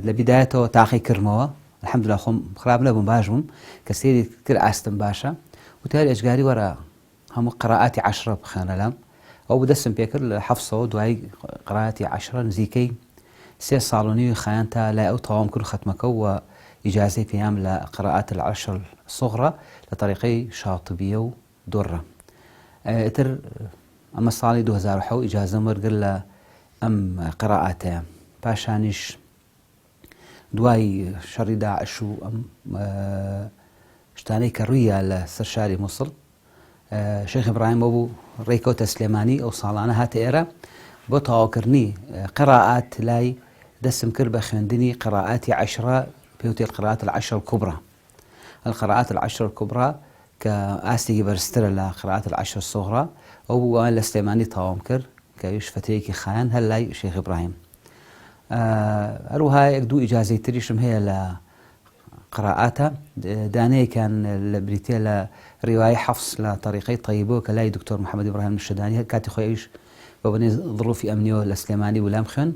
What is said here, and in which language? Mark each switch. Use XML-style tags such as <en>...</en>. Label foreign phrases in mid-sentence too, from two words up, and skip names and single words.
<ckb>لە بیدایەتەوە تاقی کردمەوە، الحەمدولillah خۆم خراپ نەبووم، باش بووم کە سێری کرد ئاستم باشە، وتاری ئەجگاری وەرە هەموو قراءاتی 10 بخوێنە لام، ئەو دەستم پێ کرد لە 7 دوای قراءاتی 10 نزیکەی 3 ساڵ و نیوی خایان تا لای ئەو تەواوم کرد ختمەکە و ئیجازەی پێیام لە</ckb> <ar>قراءات العشر الصغرى</ar> <ckb>لە طریقەی شاطبیە و دوڕە. ئیتر ئەمە ساڵی 2007 ئیجازەم وەرگرت لە ئەم قراءاتەیە. پاشانیش دوای شەڕی داعش و ئەم شتانەی کە ڕوویە لە سەر شاری مووسڵ، شێخ ئیبراهیم بوو ڕێکەوتە سلێمانی ئەو ساڵانە هاتە ئێرە بۆ تەواوکردنی قراءات، لای دەستم کرد بە خوێندنی قراءاتی 10 پێوتێ</ckb> <ar>القراءات العشر الكبرى. القراءات العشر الكبرى</ar> <ckb>کە ئاستێکی بەرزترە لە</ckb> <ar>قراءات العشر الصغرى،</ar> <ckb>ئەو بووە لە سلێمانی تەواوم کرد کە ویش فترەیەکی خایان هەر لای شێخ ئیبراهیم. هەروەها یەک دوو ئیجازەی تریشم هەیە لە قراءاتە، دانەیەکیان لە بریتە لە ڕیوای حەفس لە طریقەی طەیبۆ کە لای دکتۆر محەممەد ئیبراهیم المەشهدانی کاتی خۆیش بە بنێ ظروفی ئەمنیەوە لە سلێمانی وەلام خوێن.</ckb>